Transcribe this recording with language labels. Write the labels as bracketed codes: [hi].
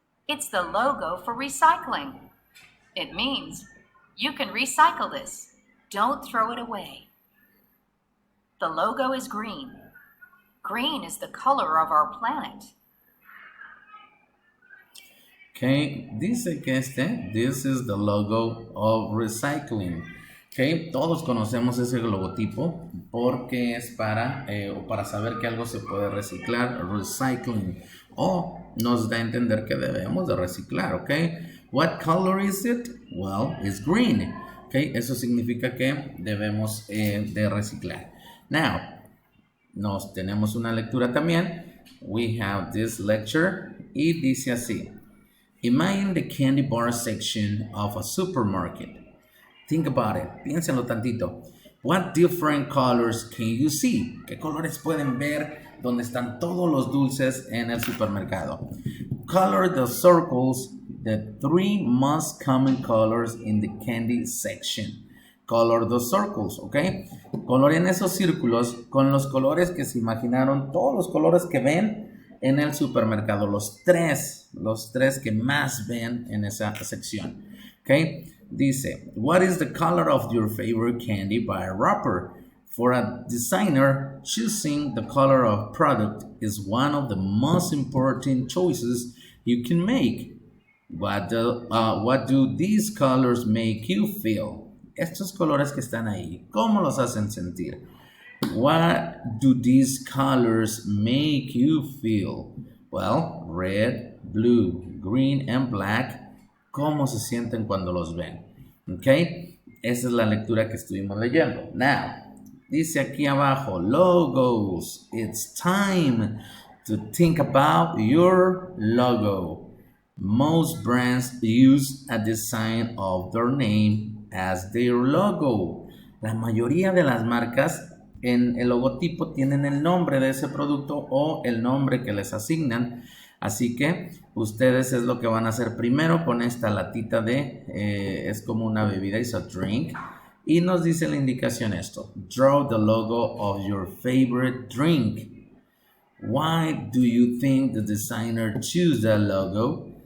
[en] It's the logo for recycling. It means you can recycle this. Don't throw it away. The logo is green. Green is the color of our planet. Okay, [es] dice que [en] this is the logo of recycling. [es] Okay, todos conocemos ese logotipo porque es para saber que algo se puede reciclar, recycling, o nos da a entender que debemos de reciclar. [en] Okay, what color is it? Well, it's green. [es] Okay, eso significa que debemos de reciclar. Now, tenemos una lectura también. [en] We have this lecture [es] y dice así. [en] Imagine the candy bar section of a supermarket. Think about it. [es] Piénsenlo tantito. [en] What different colors can you see? [es] ¿Qué colores pueden ver donde están todos los dulces en el supermercado? [en] Color the circles, the three most common colors in the candy section. Color the circles, ¿ok? [es] Coloreen esos círculos con los colores que se imaginaron, todos los colores que ven en el supermercado, los tres que más ven en esa sección. [en] Okay, dice, what is the color of your favorite candy by a wrapper? For a designer, choosing the color of product is one of the most important choices you can make. What do these colors make you feel? [es] Estos colores que están ahí, ¿cómo los hacen sentir? [en] What do these colors make you feel? Well, red, blue, green, and black. [es] ¿Cómo se sienten cuando los ven? ¿Ok? Esa es la lectura que estuvimos leyendo. Now, dice aquí abajo, logos. [en] It's time to think about your logo. Most brands use a design of their name as their logo. [es] La mayoría de las marcas en el logotipo tienen el nombre de ese producto o el nombre que les asignan. Así que ustedes es lo que van a hacer primero con esta latita es como una bebida, es [en] a drink. [es] Y nos dice la indicación esto. [en] Draw the logo of your favorite drink. Why do you think the designer chose that logo?